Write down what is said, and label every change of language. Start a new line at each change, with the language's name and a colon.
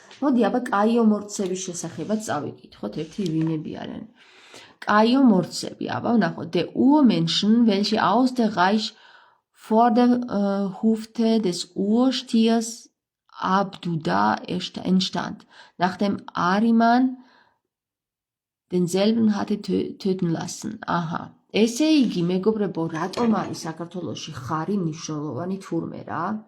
Georgian: მოდი აბა კაიომორტსების შესახებაც წავიკითხოთ, ერთი ვინები არიან.
German: კაიომორტსები,
Georgian: აბა ვნახოთ,
German: der Urmenschen, welche aus der Reich vor der Hüfte des Urstiers Abduda entstand, nachdem Ahriman denselben hatte töten lassen. Aha.
Georgian: ესე იგი, მეგობრებო, რატომ არის საქართველოში ხარი მნიშვნელოვანი თურმე რა?